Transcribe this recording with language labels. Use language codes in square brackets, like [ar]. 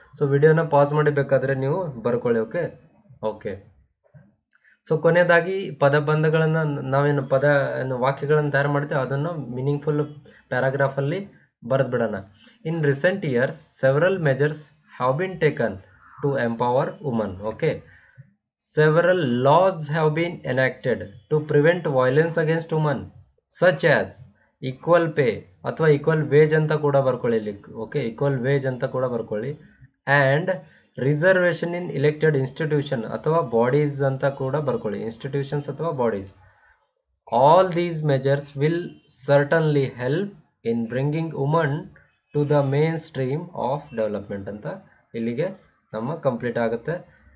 [kn] So ವಿಡಿಯೋನ pass ಮಾಡಿ ಬೇಕಾದ್ರೆ ನೀವು ಬರ್ಕೊಳ್ಳಿ. ಓಕೆ ಓಕೆ ಸೊ ಕೊನೆಯದಾಗಿ ಪದಬಂಧಗಳನ್ನು ನಾವೇನು ವಾಕ್ಯಗಳನ್ನು ತಯಾರು ಮಾಡ್ತೀವಿ ಅದನ್ನು ಮೀನಿಂಗ್ಫುಲ್ ಪ್ಯಾರಾಗ್ರಾಫಲ್ಲಿ ಬರೆದು ಬಿಡೋಣ. [en] In recent years several measures have been taken to empower women. Okay, several laws have been enacted to prevent violence against women such as equal pay ಅಥವಾ equal wage [kn] ಅಂತ ಕೂಡ ಬರ್ಕೊಳ್ಳಿ ಇಲ್ಲಿ. ಓಕೆ, equal wage ಅಂತ ಕೂಡ ಬರ್ಕೊಳ್ಳಿ. [en] and reservation in elected institution ಅಥವಾ bodies [kn] ಅಂತ ಕೂಡ ಬರ್ಕೊಳ್ಳಿ. [en] institutions ಅಥವಾ bodies. all these measures will certainly help in bringing women to the mainstream of development [kn] ಅಂತ ಇಲ್ಲಿಗೆ ನಮ್ಮ ಕಂಪ್ಲೀಟ್ ಆಗುತ್ತೆ.